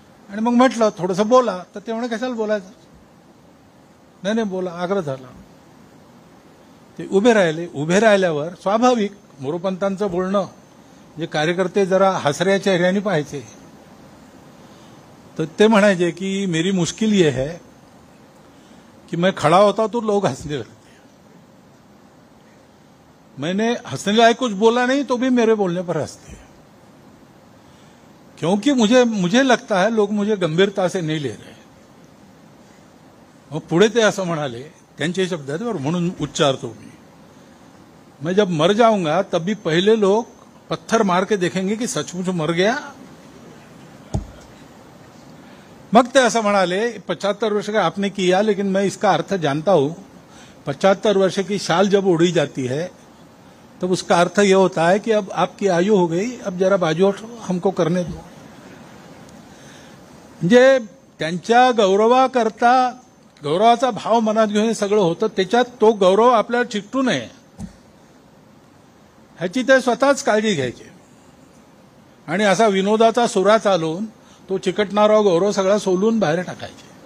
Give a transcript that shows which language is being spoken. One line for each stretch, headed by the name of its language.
Marathi: आणि मग म्हटलं थोडंसं बोला, तर ते म्हणे कशाला बोलायचं, नाही बोला, आग्रह झाला। ते उभे राहिले। उभे राहिल्यावर स्वाभाविक मोरोपंतांचं बोलणं जे कार्यकर्ते जरा हसऱ्या चेहऱ्याने पाहायचे, तो ते म्हणायचे कि
Hindi: मेरी मुश्किल ये है कि मैं खड़ा होता तो लोग हंसने लगते, मैंने हंसने लायक कुछ बोला नहीं तो भी मेरे बोलने पर हंसते, क्योंकि मुझे लगता है लोग मुझे गंभीरता से नहीं ले रहे।
Marathi: मग पुढे ते असं म्हणाले, त्यांचे शब्द आहेत बरं, म्हणून उच्चारतो
Hindi: मैं जब मर जाऊंगा तब भी पहले लोग पत्थर मार के देखेंगे कि सचमुच मर गया।
Marathi: मग ते असं म्हणाले,
Hindi: 75 वर्ष का आपने किया, लेकिन मैं इसका अर्थ जानता हूं। 75 वर्ष की शाल जब उड़ी जाती है तब उसका अर्थ यह होता है कि अब आपकी आयु हो गई, अब जरा बाजू हटो, हमको करने दो।
Marathi: म्हणजे त्यांच्या गौरवाकरता गौरवाचा भाव मनात घेऊन सगळं होतं, त्याच्यात तो गौरव आपल्याला चिकटू नये ह्याची ते स्वतःच काळजी घ्यायचे। आणि असा विनोदाचा सुरा चालवून तो चिकटणारा गौरव सगळा सोलून बाहेर टाकायचे।